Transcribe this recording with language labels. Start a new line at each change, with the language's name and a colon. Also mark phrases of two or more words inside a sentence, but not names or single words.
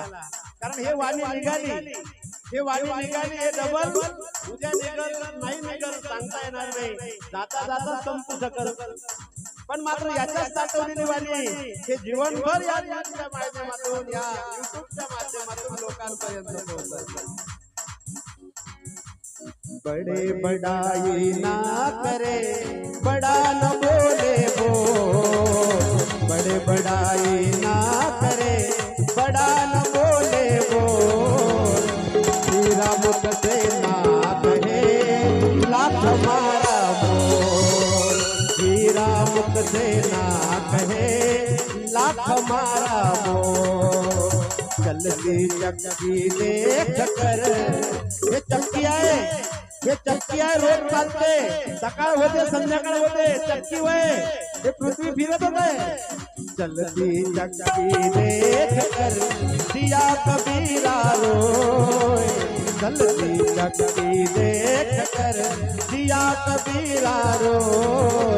Marathi: कारण हे वाणी निघाली, हे वाणी निघाली, हे डबल उद्या निघल नाही निघल सांगता येणार नाही, जाता जाता संपू शकल. पण मात्र याच्यात साठवलेली वाणी हे जीवनभर या माध्यमातून या YouTubeच्या माध्यमातून लोकांपर्यंत पोहोचत.
Hindi: बड़े बड़ाई ना करे बड़ा न बोले बोल, बड़े बड़ाई ना करे बड़ा न बोले बोल, हीरा मुख से ना कहे लाख मारा बोल, हीरा मुख से ना कहे लाख मारा बोल. चलती चक्की देख कर,
Marathi: हे चक्की आहे, हे चक्की आहे, रोज चालते, सकाळ होते संध्याकाळ होते, चक्की वय हे पृथ्वी फिरत होते.
Hindi: चलती चक्की देख कर दिया कबीरा रोय, चलती चक्की देख कर दिया कबीरा रोय.